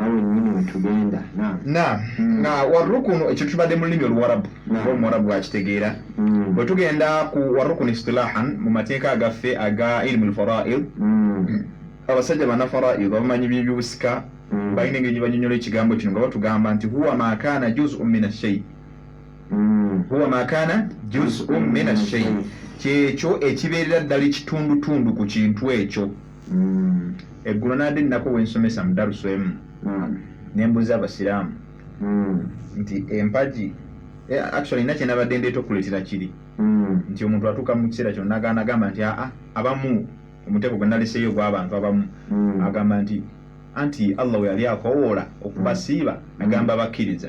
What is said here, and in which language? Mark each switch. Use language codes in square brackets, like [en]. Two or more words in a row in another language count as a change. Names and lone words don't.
[lg] Nga warukunu ekyo tubadde mu lulimi oluwarabu oba omuwarabu wakitegeera. Bwe tugenda ku [ar] والركن اصطلاحا [lg] mu mateeka agaffe aga [ar] علم الفرائض, [lg] abasajja bannafaraid abamanyi by'obusika balina engeri gye banyonnyola ekigambo kino nga batugamba nti [ar] هو ما كان جزء من الشيء. هو ما كان جزء من الشيء, [lg] kyekyo ekibeerera ddala ekitundutundu ku kintu ekyo. Eggulo nadde nnako wensomesa mu darusu emu nembuuza abasiraamu nti empagi actually nakye nabadde ndeeta okuleetera kiri nti omuntu atuuka mu kiseera kyonna agamba nti abamu omuteeko gwe naleseeyo ogw'abantu abamu agamba nti anti Allah we yali akowoola okubasiiba agamba bakkiriza.